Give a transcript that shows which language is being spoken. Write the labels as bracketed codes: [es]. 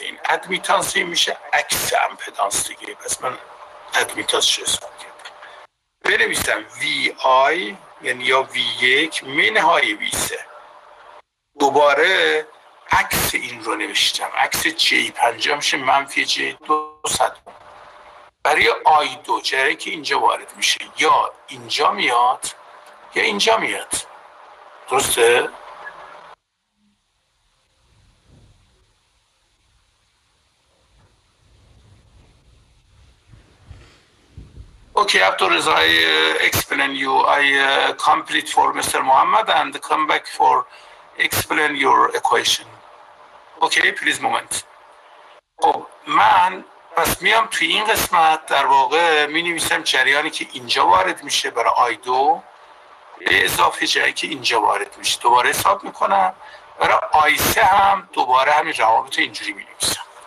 [fa] این ادمیتانس میشه عکس امپدانس دیگه. پس من ادمیتانس چه حساب کردم؟ بنویسم VI یعنی یا V1 منهای V3. دوباره عکس این رو نوشتم. عکس J5 میشه منفی J200. برای I2 جایی که اینجا وارد میشه یا اینجا میاد یا اینجا میاد. درسته؟ [en] Okay, after I explain you, I complete for Mr. Muhammad and come back for explain your equation. Okay, please moment. [fa] خب من پس میام توی این قسمت در واقع می نویسم جریانی که اینجا وارد میشه برای I2 به اضافه جایی که اینجا وارد میشه. دوباره حساب میکنم. برای I3 هم دوباره همین روابط اینجوری می نویسم.